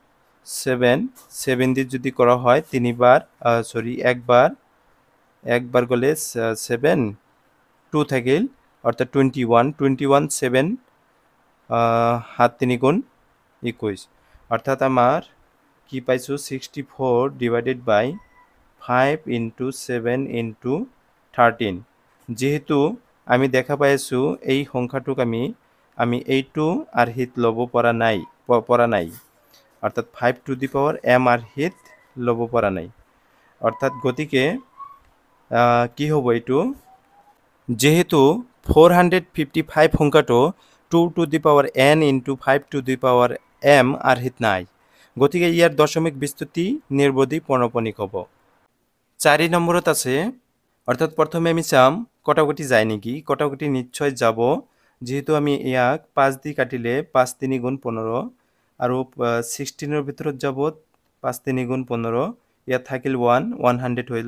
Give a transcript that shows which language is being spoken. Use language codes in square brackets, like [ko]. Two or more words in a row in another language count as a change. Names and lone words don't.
[as] 7 দি যদি কৰা হয় 3 বাৰ, একবাৰ গ'লে 7, 2 থাকিল, অৰ্থাৎ 21, 7 7 3 গুণ 21। অৰ্থাৎ আমাৰ কি পাইছোঁ, 64 [en] divided by 5 into 7 into 13. [as] যিহেতু আমি দেখা পাই আছোঁ এই সংখ্যাটোক আমি এইটো আৰ্হিত ল'ব পৰা নাই, অৰ্থাৎ [en] 5 to the power m [as] আৰ্হিত ল'ব পৰা নাই। অৰ্থাৎ গতিকে কি হ'ব এইটো, যেহেতু 455 সংখ্যাটো [en] 2 to the power n into 5 to the power m [as] আৰ্হিত নাই, গতিকে ইয়াৰ দশমিক বিস্তৃতি নিৰ্বোধী পৌনঃপুনিক হ'ব। 4 নম্বৰত আছে, অৰ্থাৎ প্ৰথমে আমি চাম কটাকটি যায় নেকি। কটাকটি নিশ্চয় যাব, যেহেতু আমি ইয়াক 5 দি কাটিলে 5 3 গুণ 15, আৰু 16ৰ ভিতৰত যাব 5 3 গুণ 15, ইয়াত থাকিল 100 হল।